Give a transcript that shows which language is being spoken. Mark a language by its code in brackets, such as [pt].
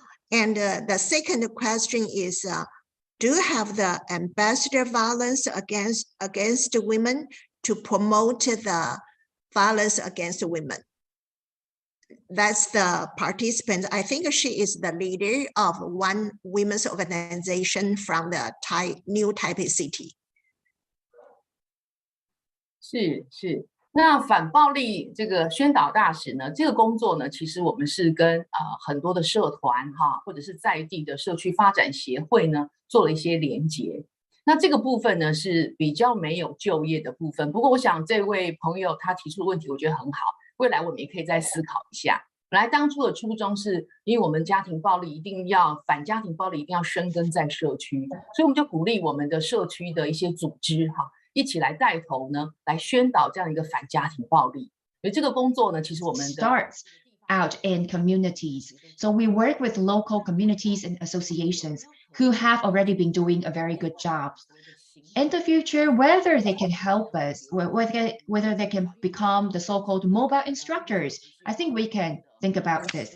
[en] And the second question is, do you have the ambassador violence against women to promote the violence against women? That's the participant. I think she is the leader of one women's organization from the new Taipei city. [zh] 是。那反暴力这个宣导大使呢，这个工作呢，其实我们是跟很多的社团或者是在地的社区发展协会呢做了一些连结。那这个部分呢是比较没有就业的部分。不过我想这位朋友他提出的问题，我觉得很好，未来我们也可以再思考一下。本来当初的初衷是因为我们家庭暴力反家庭暴力一定要深耕在社区，所以我们就鼓励我们的社区的一些组织一起来带头呢，来宣导这样一个反家庭暴力。所以这个工作呢，其实我们的 [en] starts out in communities. So we work with local communities and associations who have already been doing a very good job. In the future, whether they can help us, whether they can become the so-called mobile instructors, I think we can think about this.